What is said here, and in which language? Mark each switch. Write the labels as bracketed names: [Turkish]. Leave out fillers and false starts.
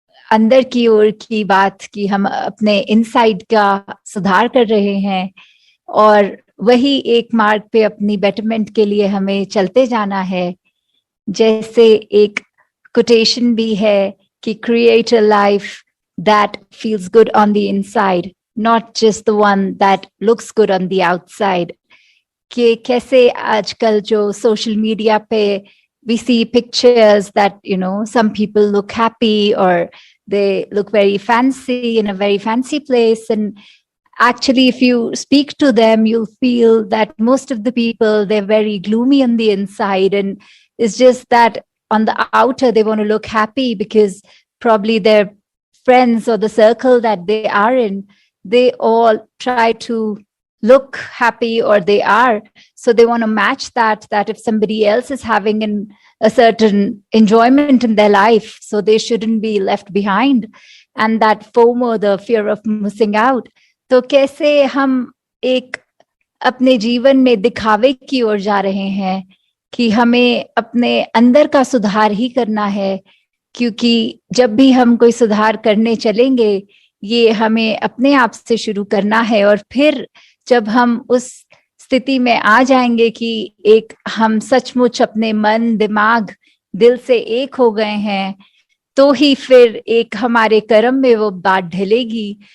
[Hindi] अंदर की ओर की बात की हम अपने इनसाइड का सुधार कर रहे हैं, और वही एक मार्ग पे अपनी बेटरमेंट के लिए हमें चलते जाना है। जैसे एक कोटेशन भी है कि [English] Create a life that feels good on the inside, not just the one that looks good on the outside. [Hindi] कि कैसे आजकल जो सोशल मीडिया पे [English] we see pictures that, you know, some people look happy or they look very fancy in a very fancy place, and actually if you speak to them you'll feel that most of the people, they're very gloomy on the inside, and it's just that on the outer they want to look happy because probably their friends or the circle that they are in, they all try to look happy, or they are, so they want to match that if somebody else is having a certain enjoyment in their life, so they shouldn't be left behind, and that FOMO, the fear of missing out. [Hindi] तो कैसे हम एक अपने जीवन में दिखावे की ओर जा रहे हैं कि हमें अपने अंदर का सुधार ही करना है, क्योंकि जब भी हम कोई सुधार करने चलेंगे ये हमें अपने आप से शुरू करना है, और फिर जब हम उस स्थिति में आ जाएंगे कि एक हम सचमुच अपने मन, दिमाग, दिल से एक हो गए हैं, तो ही फिर एक हमारे कर्म में वो बात ढलेगी।